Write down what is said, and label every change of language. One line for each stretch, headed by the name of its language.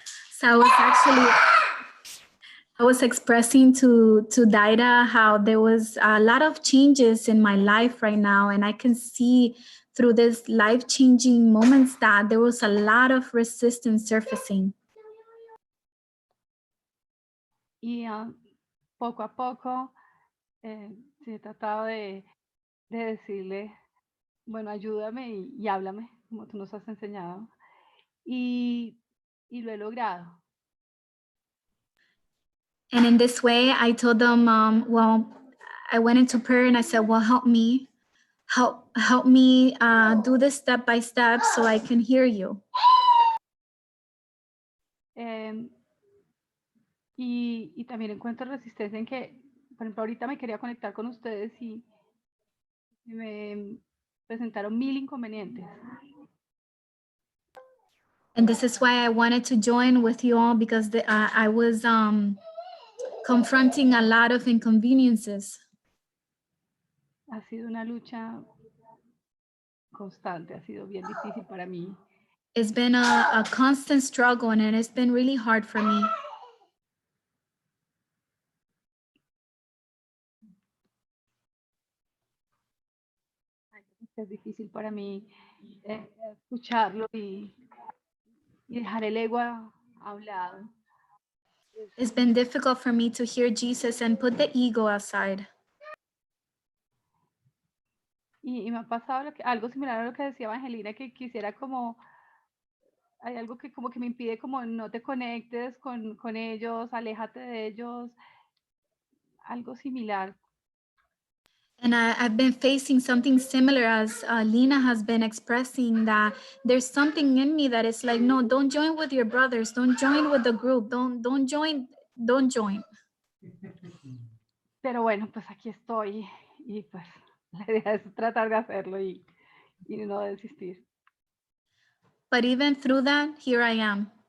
English: So I was expressing to Daida how there was a lot of changes in my life right now, and I can see through this life-changing moments that there was a lot of resistance surfacing.
Spanish: Y poco a poco sí he tratado de decirle, bueno, ayúdame y háblame, como tú nos has enseñado. Y lo he logrado.
English: And in this way, I told them, well, I went into prayer and I said, well, help me do this step by step so I can hear you.
Spanish: Y también encuentro resistencia en que, por ejemplo, ahorita me quería conectar con ustedes y me presentaron 1000 inconvenientes.
English: And this is why I wanted to join with you all, because I was confronting a lot of inconveniences.
Spanish: Ha sido una lucha constante, ha sido bien difícil para mí.
English: It's been a constant struggle, and it's been really hard for me.
Spanish: Es difícil para mí escucharlo y dejar el ego a un lado.
English: It's been difficult for me to hear Jesus and put the ego aside.
Spanish: Y me ha pasado algo similar a lo que decía Evangelina, que quisiera como, hay algo que como que me impide como no te conectes con ellos, aléjate de ellos, algo similar.
English: And I've been facing something similar as Lina has been expressing, that there's something in me that is like, no, don't join with your brothers. Don't join with the group. Don't join.
Spanish: Pero bueno, pues aquí estoy y pues la idea es tratar de hacerlo y no desistir.
English: But even through that, here I am.